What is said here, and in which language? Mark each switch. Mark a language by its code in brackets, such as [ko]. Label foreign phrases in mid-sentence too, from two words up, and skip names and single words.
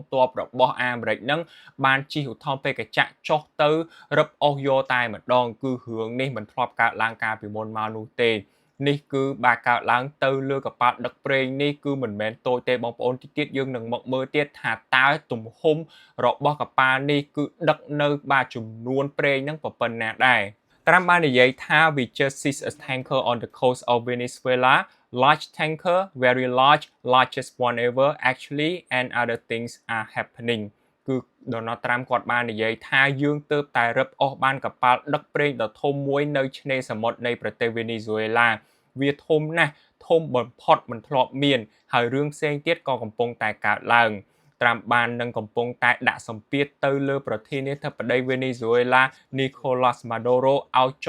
[km] ទ័ពរបស់អាមេរិកនឹងបានជិះឧទ្ធម្ភាគចក្រចុះទៅរឹបអូសយកតែម្ដងគឺរឿងនេះមិនធ្លាប់កើតឡើងកាលពីមុនមកនោះទេនេះគឺបានកើតឡើងទៅលើកប៉ាល់ដឹកប្រេងនេះគឺមិនមែនតូចទេបងប្អូនទៀតយើងនឹងមកមើលទៀតថាតើទំហំរបស់កប៉ាល់នេះគឺដឹកនៅបាទចំនួនប្រេងហ្នឹងប៉ុណ្ណាដែរត្រាំបាននិយាយថា [en] we just seized a tanker on the coast of Venezuela large tanker very large largest one ever actually and other things are happening [km] គឺ Donald Trump គាត់បាននិយាយថាយើងទើបតែរឹបអូសបានកប៉ាល់ដឹកប្រេងដ៏ធំមួយនៅឆ្នេរសមុទ្រនៃប្រទេសវេណេស៊ុយអេឡាវាធំណាស់ធំបំផុត មិនធ្លាប់មានហើយរឿងផ្សេងទៀតក៏កំពុងតែកើតឡើងត្រាំបាននឹងកំពុងតែដាក់សម្ពាធទៅលើប្រធានាធិបតីវេណេស៊ុយអេឡា Nicolas Maduro ឲ្យចុះ